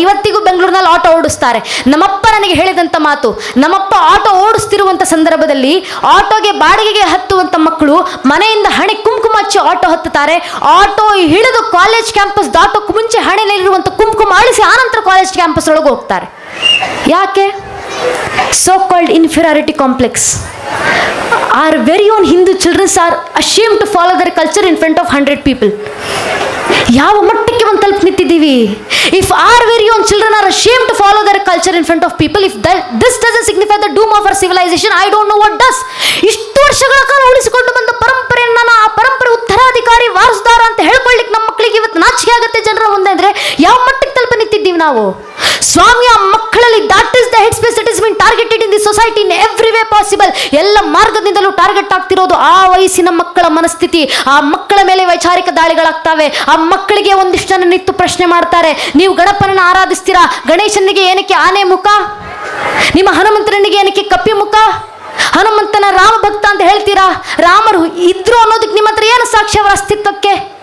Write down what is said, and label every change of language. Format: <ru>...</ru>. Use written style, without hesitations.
<kn>ಇವತ್ತಿಗೂ ಬೆಂಗಳೂರಿನಲ್ಲಿ ಆಟೋ ಓಡಿಸ್ತಾರೆ. ನಮ್ಮಪ್ಪ ನನಗೆ ಹೇಳಿದಂಥ ಮಾತು, ನಮ್ಮಪ್ಪ ಆಟೋ ಓಡಿಸ್ತಿರುವಂಥ ಸಂದರ್ಭದಲ್ಲಿ ಆಟೋಗೆ ಬಾಡಿಗೆಗೆ ಹತ್ತುವಂಥ ಮಕ್ಕಳು ಮನೆಯಿಂದ ಹಣೆ ಕುಂಕುಮ ಹಚ್ಚಿ ಆಟೋ ಹತ್ತುತ್ತಾರೆ. ಆಟೋ ಹಿಡಿದು ಕಾಲೇಜ್ ಕ್ಯಾಂಪಸ್ ದಾಟೋಕ್ಕೂ ಮುಂಚೆ ಹಣೆಯಲ್ಲಿರುವಂಥ ಕುಂಕುಮ ಅಳಿಸಿ ಆನಂತರ ಕಾಲೇಜ್ ಕ್ಯಾಂಪಸ್ ಒಳಗೆ ಹೋಗ್ತಾರೆ. ಯಾಕೆ?</kn> <en>so called inferiority complex. Our very own Hindu children are ashamed to follow their culture in front of 100 people.</en> <kn>ಯಾವ ಮಟ್ಟಕ್ಕೆ ಒಂದು ತಲುಪಿ ನಿಂತಿದ್ದೀವಿ?</kn> <en>If our very own children are ashamed to follow their culture in front of people, if this doesn't signify the doom of our civilization, I don't know what does.</en> <kn>ಇಷ್ಟು ವರ್ಷಗಳ ಕಾಲ ಉಳಿಸಿಕೊಂಡು ಬಂದ ಪರಂಪರೆಯನ್ನು, ಆ ಪರಂಪರೆ ಉತ್ತರಾಧಿಕಾರಿ ವಾರಸುದಾರ ಅಂತ ಹೇಳ್ಕೊಳ್ಳಿಕ್ಕೆ ನಮ್ಮ ಮಕ್ಕಳಿಗೆ ಇವತ್ತು ನಾಚಿಕೆ ಆಗುತ್ತೆ ಜನರ ಮುಂದೆ ಅಂದರೆ ಯಾವ ಮಟ್ಟಕ್ಕೆ ತಲುಪಿ ನಿಂತಿದ್ದೀವಿ ನಾವು? ಸ್ವಾಮಿಯ ಮಕ್ಕಳಲ್ಲಿ</kn> <en>that is the headspace that has been targeted in the society in every way possible.</en> <kn>ಎಲ್ಲ ಮಾರ್ಗದಿಂದಲೂ ಟಾರ್ಗೆಟ್ ಆಗ್ತಿರೋದು ಆ ವಯಸ್ಸಿನ ಮಕ್ಕಳ ಮನಸ್ಥಿತಿ. ಆ ಮಕ್ಕಳ ಮೇಲೆ ವೈಚಾರಿಕ ದಾಳಿಗಳಾಗ್ತವೆ. ಆ ಮಕ್ಕಳಿಗೆ ಒಂದಿಷ್ಟು ಜನ ನಿಂತು ಪ್ರಶ್ನೆ ಮಾಡ್ತಾರೆ, ನೀವು ಗಣಪನನ್ನು ಆರಾಧಿಸ್ತೀರಾ, ಗಣೇಶನಿಗೆ ಏನಕ್ಕೆ ಆನೆ ಮುಖ, ನಿಮ್ಮ ಹನುಮಂತನಿಗೆ ಏನಕ್ಕೆ ಕಪ್ಪಿ ಮುಖ, ಹನುಮಂತನ ರಾಮ ಭಕ್ತ ಅಂತ ಹೇಳ್ತೀರಾ, ರಾಮರು ಇದ್ರು ಅನ್ನೋದಕ್ಕೆ ನಿಮ್ಮ ಹತ್ರ ಏನು ಸಾಕ್ಷಿ ಅವರ ಅಸ್ತಿತ್ವಕ್ಕೆ?</kn>